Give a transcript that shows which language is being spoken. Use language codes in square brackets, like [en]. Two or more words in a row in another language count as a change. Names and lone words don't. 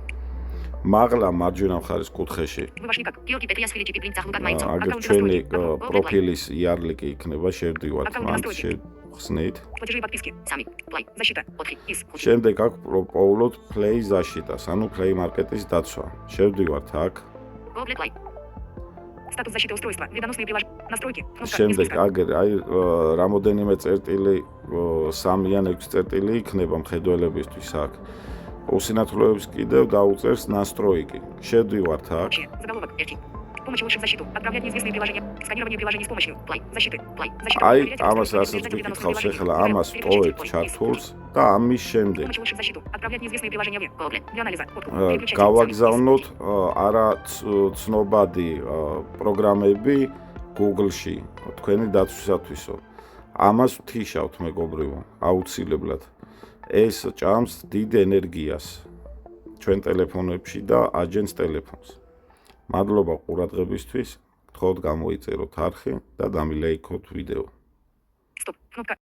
[ka] მაღლა მარჯვენა მხარის კუთხეში. აგერ ჩვენი პროფილის იარლიკი იქნება, შევდივართ მან, შევხსნით. შემდეგ აქ პოულობთ [ru] Play защита, [ka] ანუ Play Market-ის დაცვა. შევდივართ აქ. Google Play. [ru] Статус защиты устройства. Вредоносные приложения. Настройки. [ka] შემდეგ აგერ აი რამოდენიმე წერტილი 3 ან 6 წერტილი იქნება მხედველებისთვის აქ. Усинათლოებს კიდევ დაუწერს настройки. შევდივართ აქ. [ru] Заголовок. Помощь улучшить защиту. Отправлять неизвестные приложения. Сканирование приложений с помощью Play. Защиты. Play. Защита. [ka] აი ამას რასაც გიკითხავს ახლა ამას ტოვებთ ჩართულს და ამის შემდეგ [ru] Помощь улучшить защиту. Отправлять неизвестные приложения в Google. Для анализа. [ka] გავაგზავნოთ არა ცნობადი პროგრამები Google-ში თქვენი დაცვისათვისო. ამას ვთიშავთ მეგობრებო, აუცილებლად. ეს ჭამს დიდ ენერგიას ჩვენ ტელეფონებში და აჯენს ტელეფონს. მადლობა ყურადღებისთვის, გთხოვთ გამოიწეროთ არხი და დამილაიქოთ ვიდეო. [ru] Стоп. Кнопка.